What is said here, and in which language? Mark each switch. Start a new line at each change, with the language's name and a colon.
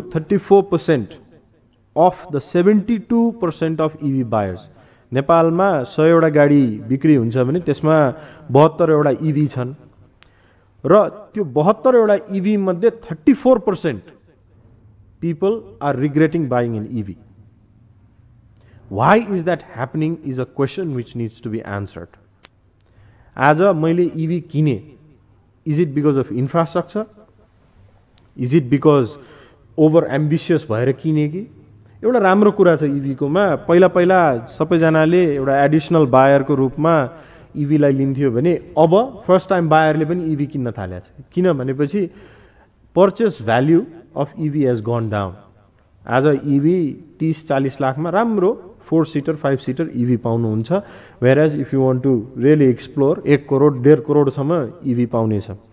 English: 34% of the 72% of EV buyers,
Nepali: नेपालमा 100 वटा गाडी बिक्री हुन्छ भने त्यसमा 72 वटा इभी छन् र त्यो 72 वटा इभी मध्ये 34%
English: People are regretting buying in EV. Why is that happening is a question which needs to be answered.
Nepali: आज मैले इभी किने,
English: is it because of infrastructure? Is it because over ambitious
Nepali: भएर किने कि? एउटा राम्रो कुरा छ इभीकोमा, पहिला सबैजनाले एउटा एडिसनल बायरको रूपमा इभीलाई लिन्थ्यो भने अब फर्स्ट टाइम बायरले पनि इभी किन्न थालेको छ। किन भनेपछि
English: Purchase value of EV has gone down.
Nepali: आज इभी 30-40 लाखमा राम्रो 4 सिटर 5 सिटर इभी पाउनुहुन्छ,
English: whereas if you want to really explore
Nepali: 1 crore 1.5 करोडसम्म इभी पाउनेछ।